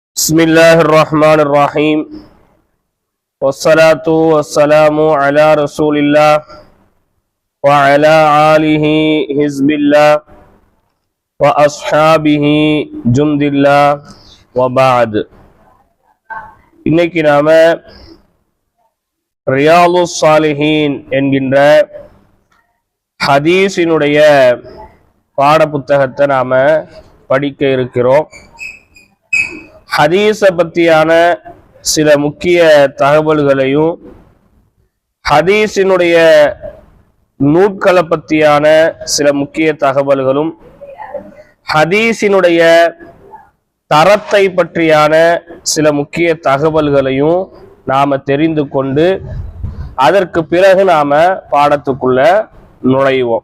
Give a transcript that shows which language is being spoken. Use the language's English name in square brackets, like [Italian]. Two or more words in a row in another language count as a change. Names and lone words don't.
[Arabic] بسم الله الرحمن الرحيم والصلاة والسلام على رسول الله وعلى آله حزب الله وأصحابه جند الله وبعد. [Tamil] இன்னைக்கு நாம ரியாதுஸ் சாலிஹீன் என்கின்ற ஹதீஸினுடைய பாட புத்தகத்தை நாம படிக்க இருக்கிறோம். ஹதீஸை பற்றியான சில முக்கிய தகவல்களையும் ஹதீஸினுடைய நூட்களை பற்றியான சில முக்கிய தகவல்களும் ஹதீஸினுடைய தரத்தை பற்றியான சில முக்கிய தகவல்களையும் நாம தெரிந்து கொண்டு அதற்கு பிறகு நாம பாடத்துக்குள்ள நுழைவோம்.